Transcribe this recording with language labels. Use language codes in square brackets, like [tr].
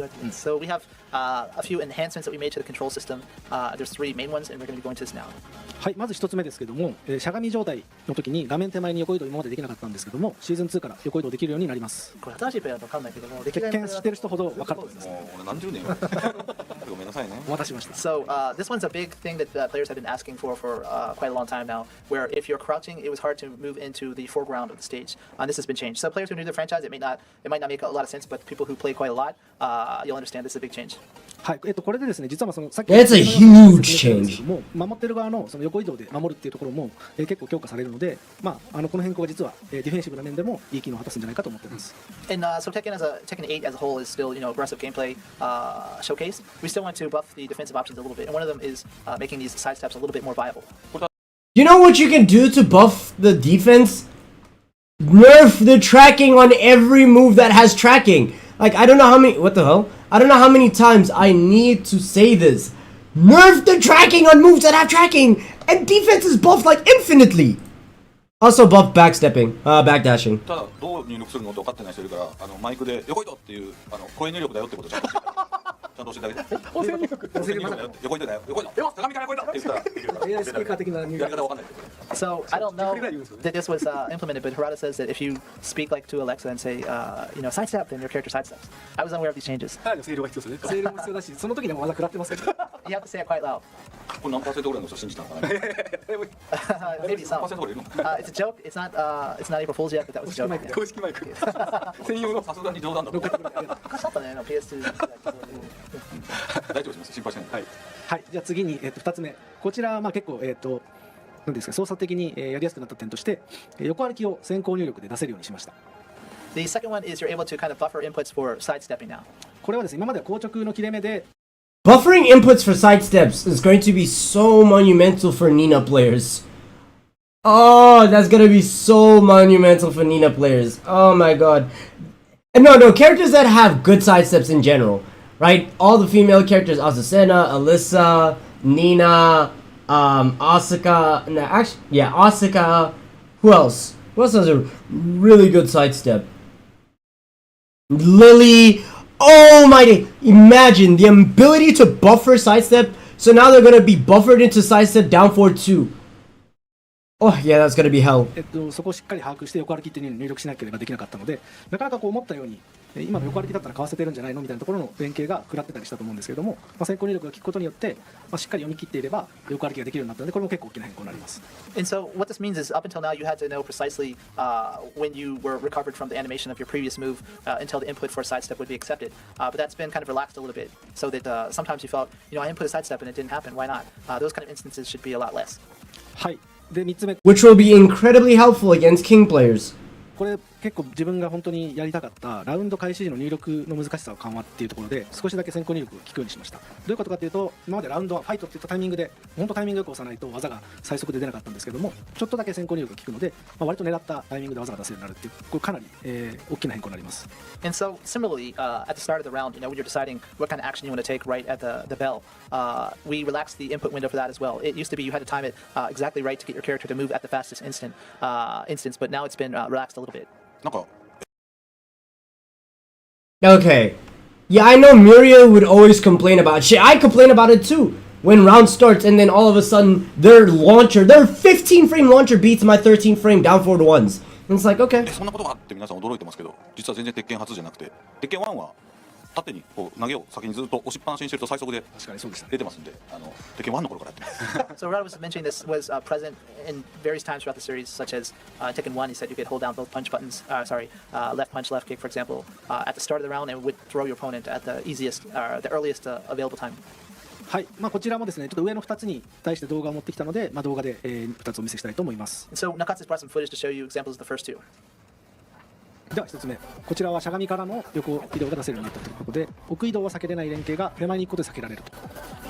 [en] So we have a few enhancements that we made to the control system. There's 3 main ones, and we're going to be going to this now. [ja] はい、まず1つ目ですけども、しゃがみ状態の時に画面手前に横移動今までできなかったんですけども、シーズン2から横移動できるようになります。これ新しいプレイヤーと分かんないけども、鉄拳知ってる人ほど分かると思います。俺何十年ごめんなさいね。お待たせしました。 [en] So this one's a big thing that players have been asking for quite a long time now, where if you're crouching, it was hard to move into the foreground of the stage. This has been changed. So players who are new to the franchise, it might not make a lot of sense, but people who play quite a lot, you'll understand this is a big change. [ja] はい、これでですね、実はそのさっき [en] That's a huge change. [ja] 守ってる側のその横移動で守るっていうところも、結構強化されるので、この変更が実は、ディフェンシブな面でもいい機能を果たすんじゃないかと思っています。 [en] And so Tekken 8 as a whole is still aggressive gameplay showcase. We still want to buff the defensive options a little bit, and one of them is making these side steps a little bit more viable. You know what you can do to buff the defense? Nerf the tracking on every move that has tracking. Like, I don't know how many... What the hell? I don't know how many times I need to say this. Nerf the tracking on moves that have tracking! And defense is buffed, like, infinitely! Also buff backstepping. Backdashing. [ja] ただどう入力するのって分かってない人いるからマイクで横移動っていう声入力だよってことちゃんと教えてあげて。音声入力だよ。横移動だよ。横移動。鏡から横移動って言ったらできるから。 AI スピーカー的な入力。やり方分かんない。 [en] So I don't know that this was implemented, but Harada says that if you speak like to Alexa and say, sidestep, then your character sidesteps. I was unaware of these changes. [ja] 声量が必要ですね。声量も必要だし、その時にも技食らってますけど。 [en] You have to say it quite loud. [ja] これ何%ぐらいの人信じたのかな。 [en] Maybe some. It's a joke. It's not April Fool's yet, but that was a joke. [ja] 公式マイク。専用のさすがに冗談だろ。昔あったね、PS2。大丈夫です。心配しない。はい。はい、じゃあ次に2つ目。こちら結構何ですか、操作的にやりやすくなった点として、横歩きを先行入力で出せるようにしました。 [en] The second one is you're able to kind of buffer inputs for sidestepping now. [ja] これはですね、今までは硬直の切れ目で [en] Buffering inputs for sidesteps is going to be so monumental for Nina players. Oh, that's gonna be so monumental for Nina players. Oh my god. And no, characters that have good sidesteps in general, right? All the female characters, Azucena, Alyssa, Nina, Asuka, Asuka. Who else? Who else has a really good sidestep? Lily. Oh my day. Imagine the ability to buffer sidestep. So now they're gonna be buffered into sidestep down forward 2. Oh yeah, that's gonna be hell. [ja] そこをしっかり把握して横歩きっていうのに入力しなければできなかったので、なかなか思ったように今の横歩きだったらかわせてるんじゃないのみたいなところの連携が食らってたりしたと思うんですけれども、先行入力が効くことによって、しっかり読み切っていれば横歩きができるようになったので、これも結構大きな変更になります。 [en] And so what this means is up until now you had to know precisely when you were recovered from the animation of your previous move until the input for a sidestep would be accepted. But that's been kind of relaxed a little bit so that sometimes you felt, I input a sidestep and it didn't happen. Why not? Those kind of instances should be a lot less. [ja] はい。で3つ目。 [en] Which will be incredibly helpful against King players. [ja] これ結構自分が本当にやりたかったラウンド開始時の入力の難しさを緩和っていうところで少しだけ先行入力を効くようにしました。どういうことかっていうと、今までラウンドはファイトっていったタイミングで本当タイミングよく押さないと技が最速で出なかったんですけども、ちょっとだけ先行入力が効くので、割と狙ったタイミングで技が出せるようになるっていう、これかなり、大きな変更になります。 [en] And so similarly, at the start of the round, when you're deciding what kind of action you want to take right at the bell, we relaxed the input window for that as well. It used to be you had to time it exactly right to get your character to move at the fastest instance, but now it's been relaxed a little bit. Okay. Yeah, I know Miria would always complain about shit. I complain about it too. When round starts and then all of a sudden their 15 frame launcher beats my 13 frame down forward ones. And it's like, okay. [ja] そんなことがあって皆さん驚いてますけど、実は全然鉄拳初じゃなくて、鉄拳1は縦にこう投げを先にずっと押しっぱなしにしてると最速で確かにそうでしたね。出てますんで、テケン1の頃からやってます。 [en] So Rod was mentioning this was present in various times throughout the series, such as Tekken 1. He said you could hold down both punch buttons. Left punch, left kick, for example, at the start of the round, and would throw your opponent at the easiest, the earliest available time. [ja] はい、こちらもですね、ちょっと上の2つに対して動画を持ってきたので、動画で、2つお見せしたいと思います。 [en] And so Nakatsu's brought some footage to show you examples of the first two. [ja] では1つ目、こちらはしゃがみからの横移動が出せるようになったということで、奥移動は避けれない連携が手前に行くことで避けられると。